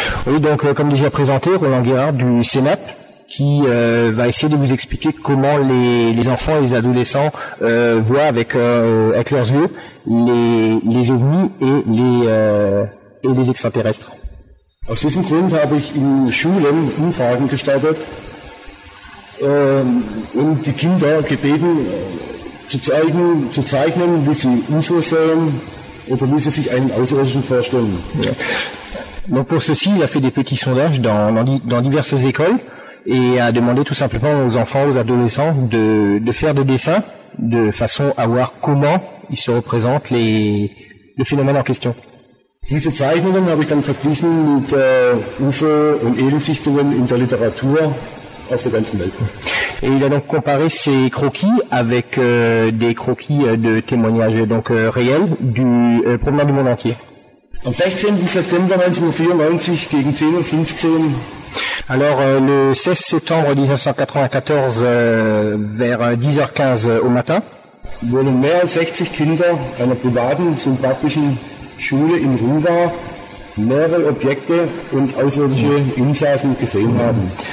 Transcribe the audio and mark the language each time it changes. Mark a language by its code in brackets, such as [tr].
[fr] Oui, donc comme déjà présenté, Roland Guérard du CNAP, qui va essayer de vous expliquer comment les enfants et les adolescents voient avec leurs yeux les ovnis et les extraterrestres. [de] Aus diesem Grund habe ich in Schulen Umfragen gestartet und die Kinder gebeten, zu zeichnen, wie sie UFOs sehen oder wie sie sich einen Außerirdischen vorstellen. Ja. [fr] Donc pour ceci, il a fait des petits sondages dans diverses écoles et a demandé tout simplement aux enfants, aux adolescents de faire des dessins de façon à voir comment ils se représentent le phénomène en question. [de] Diese Zeichnungen habe ich dann verglichen mit UFO- und Aliensichtungen in der Literatur auf der ganzen Welt. [fr] Et il a donc comparé ces croquis avec des croquis de témoignages donc réels du provenant du monde entier. [de] Am 16. September 1994 gegen 10:15 Uhr. [fr] Alors le 16 septembre 1994 vers 10h15 au matin [de] wurden mehr als 60 Kinder einer privaten sympathischen Schule in Ruwa mehrere Objekte und außerirdische Insassen gesehen haben.